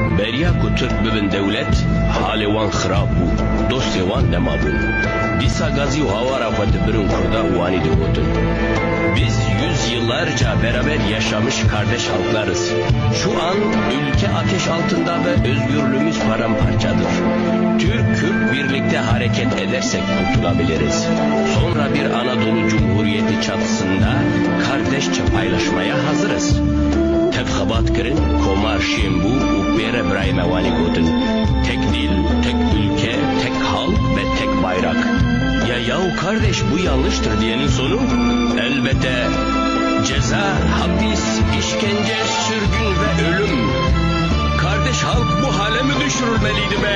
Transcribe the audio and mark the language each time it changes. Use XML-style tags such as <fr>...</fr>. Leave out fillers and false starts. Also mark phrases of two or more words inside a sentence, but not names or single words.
<ku>Beriya ku Türk bibin devlet, halê wan xirab bû, dostê wan nemabûn. Dîsa gazî û hawara xwe dibirin Kurda û wanî digotin.</ku> <tr>Biz yüzyıllarca beraber yaşamış kardeş halklarız. Şu an ülke ateş altında ve özgürlüğümüz paramparçadır. Türk-Kürt birlikte hareket edersek kurtulabiliriz. Sonra bir Anadolu Cumhuriyeti çatısında kardeşçe paylaşmaya hazırız.</tr> <ku>Tevxabat kirin, komar şembu û pêre birayê me wanî gotin.</ku> <tr>Tek dil, tek ülke, tek halk ve tek bayrak. Ya yahu kardeş bu yanlıştır diyenin sonu elbette ceza, hapis, işkence, sürgün ve ölüm. Kardeş halk bu hale mi düşürülmeliydi be?</tr>